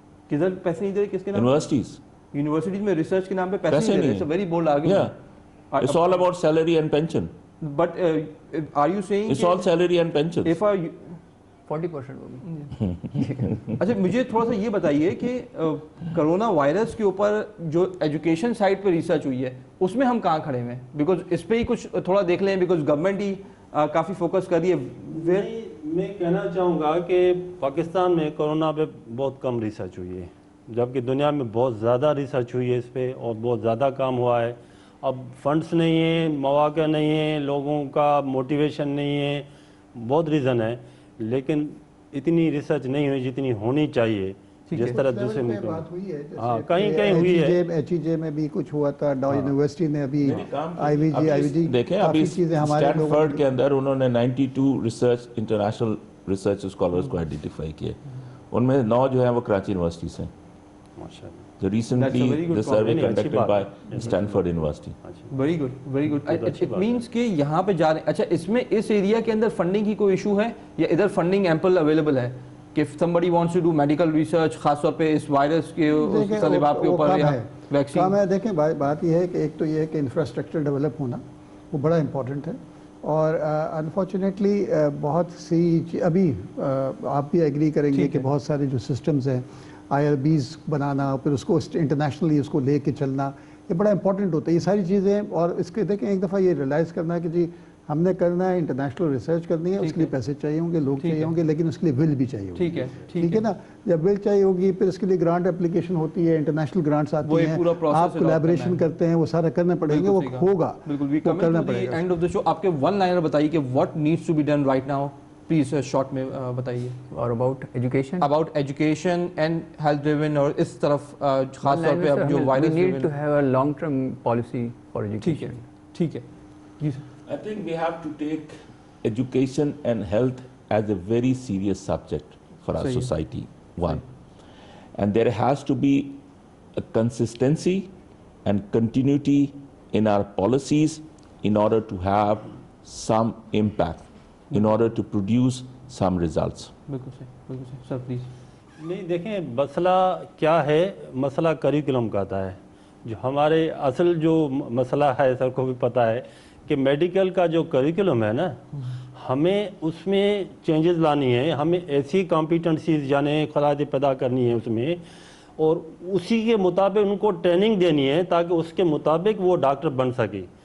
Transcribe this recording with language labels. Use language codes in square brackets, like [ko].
[ur] کدھر پیسے نہیں دے رہے، کس کے نام؟ یونیورسٹیز میں ریسرچ کے نام پہ پیسے نہیں دے رہے. [en] It's a very bold argument. Yeah. It's all about salary and pension. But are you saying it's all salary and pension. If [ur] 40% ہوگی. اچھا مجھے تھوڑا سا یہ بتائیے کہ کرونا وائرس کے اوپر جو ایجوکیشن سائٹ پہ ریسرچ ہوئی ہے اس میں ہم کہاں کھڑے ہیں؟ بیکاز اس پہ ہی کچھ تھوڑا دیکھ لیں، because government he coffee focus کر رہی ہے. میں کہنا چاہوں گا کہ پاکستان میں کرونا پہ بہت کم ریسرچ ہوئی ہے، جبکہ دنیا میں بہت زیادہ ریسرچ ہوئی ہے اس پہ اور بہت زیادہ کام ہوا ہے. اب فنڈس نہیں ہیں، مواقع نہیں ہیں، لوگوں کا موٹیویشن نہیں ہے، بہت ریزن ہے، لیکن اتنی ریسرچ نہیں ہوئی جتنی ہونی چاہیے جس طرح دوسرے ملک میں. ہاں کہیں کہیں ہوئی ہے. HEJ میں بھی کچھ ہوا تھا، ڈاؤ یونیورسٹی نے ابھی IVG دیکھیں ابھی اسٹینفورڈ کے اندر انہوں نے 92 ریسرچ انٹرنیشنل ریسرچ اسکالرز کو آئیڈینٹیفائی کیے، ان میں 9 جو ہیں وہ کراچی یونیورسٹی سے. [en] Recently the survey conducted by Stanford University. Very good, very good. It means [ur] کہ یہاں پہ جا رہے ہیں. اچھا اس میں اس ایریا کے اندر فنڈنگ کی کوئی ایشو ہے یا ادھر فنڈنگ ایمپل اویلیبل ہے کہ [en] somebody wants to do medical research [ur] خاص طور پہ اس وائرس کے طالبات کے اوپر یا ویکسین؟ کام ہے. دیکھیں بات یہ ہے کہ ایک تو یہ ہے کہ انفراسٹرکچر ڈیولپ ہونا وہ بڑا امپورٹنٹ ہے، اور انفارچونیٹلی بہت سی ابھی آپ بھی ایگری کریں گے کہ بہت سارے جو سسٹمز ہیں IRBs بنانا، پھر اس کو انٹرنیشنلی اس کو لے کے چلنا، یہ بڑا امپورٹنٹ ہوتا ہے یہ ساری چیزیں. اور اس کے دیکھیں ایک دفعہ یہ ریلائز کرنا ہے کہ جی ہم نے کرنا ہے، انٹرنیشنل ریسرچ کرنی ہے، اس کے لیے پیسے چاہیے ہوں گے، لوگ چاہیے ہوں گے، لیکن اس کے لیے ول بھی چاہیے ہوگی. ٹھیک ہے نا؟ جب ول چاہیے ہوگی پھر اس کے لیے گرانٹ اپلیکیشن ہوتی ہے، انٹرنیشنل گرانٹس آتی ہیں، آپ کولیبریشن کرتے ہیں، وہ سارا کرنا پڑیں گے، وہ ہوگا، وہ کرنا پڑے گا. [en] end of the show آپ کے one liner بتائیے کہ what needs to be done right now please [ur] short میں بتائیے. اور about education and health driven, اور اس طرف خاص طور پہ اب جو virus [en] Need to have a long term policy for education. [ur] ٹھیک ہے جی سر. [en] I think we have to take education and health as a very serious subject for our society, one. And there has to be a consistency and continuity in our policies in order to have some impact, in order to produce some results. [ur] بالکل صحیح sir please. نہیں دیکھیں مسئلہ کیا ہے، مسئلہ curriculum کا آتا ہے. جو ہمارے اصل جو مسئلہ ہے سر کو بھی پتہ ہے کہ میڈیکل کا جو کریکولم ہے نا، ہمیں اس میں چینجز لانی ہے، ہمیں ایسی کمپیٹنسیز یعنی خراج پیدا کرنی ہے اس میں، اور اسی کے مطابق ان کو ٹریننگ دینی ہے تاکہ اس کے مطابق وہ ڈاکٹر بن سکے.